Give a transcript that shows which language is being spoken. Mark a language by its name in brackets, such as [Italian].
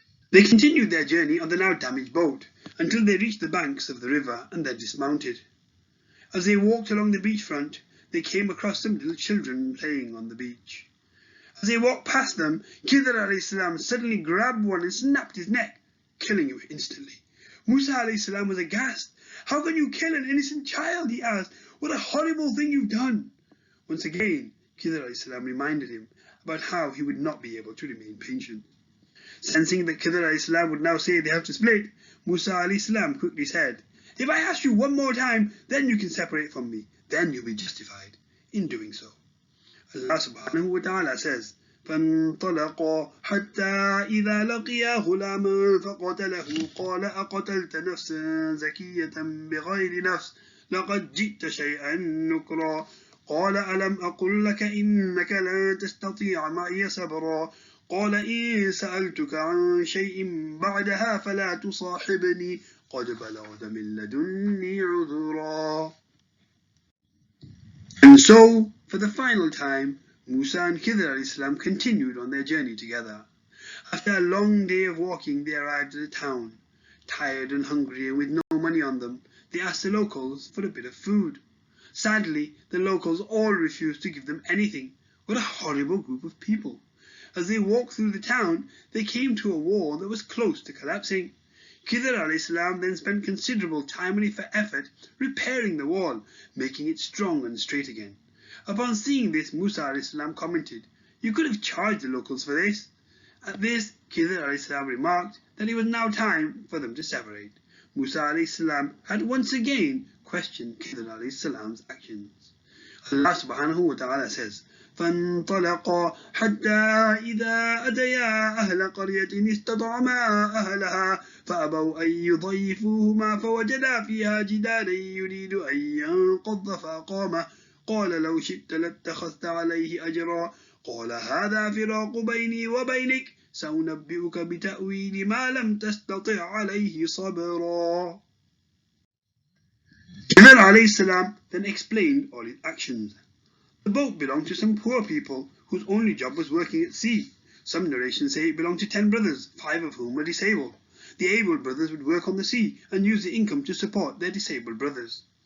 [English] They continued their journey on the now damaged boat until they reached the banks of the river and then dismounted. As they walked along the beachfront, they came across some little children playing on the beach. As they walked past them, Khidr alayhi salam suddenly grabbed one and snapped his neck, killing him instantly. Musa alayhi salam was aghast. How can you kill an innocent child? He asked. What a horrible thing you've done. Once again, Khidr alayhi salam reminded him about how he would not be able to remain patient. Sensing that Khidr alayhi salam would now say they have to split, Musa alayhi salam quickly said, if I ask you one more time, then you can separate from me. Then you'll be justified in doing so. Allah subhanahu wa ta'ala says, [Arabic] فانطلقا حتى إذا لقيا غلاما فقتله قال أقتلت نفسا زكية بغير نفس لقد جئت شيئا نكرا قال ألم أقل لك إنك لن تستطيع معي صبرا قال إن سألتك عن شيء بعدها فلا تصاحبني قد بلغت من لدني عذرا. [English] And so, for the final time, Musa and Khidr alayhi salam continued on their journey together. After a long day of walking, they arrived at a town. Tired and hungry and with no money on them, they asked the locals for a bit of food. Sadly, the locals all refused to give them anything. What a horrible group of people. As they walked through the town, they came to a wall that was close to collapsing. Khidr alayhi salam then spent considerable time and effort repairing the wall, making it strong and straight again. Upon seeing this, Musa alayhi salam commented, you could have charged the locals for this. At this, Khidr alayhi salam remarked that it was now time for them to separate. Musa alayhi salam had once again questioned Khidr alayhi salam's actions. Allah subhanahu wa ta'ala says, [Arabic] فانطلقا حتى إذا أتيا أهل قرية استطعما أهلها فأبوا أن يضيفوهما فوجدا فيها جدارا يريد أن ينقض فأقامه قال لو شئت لاتخذت عليه أجرا قال هذا فراق بيني وبينك سأنبئك بتأويل ما لم تستطع عليه صبرا. [English] Khidr alayhi salam then explained all his actions. The boat belonged to some poor people whose only job was working at sea. Some narrations say it belonged to 10 brothers, 5 of whom were disabled. The able brothers would work on the sea and use the income to support their disabled brothers.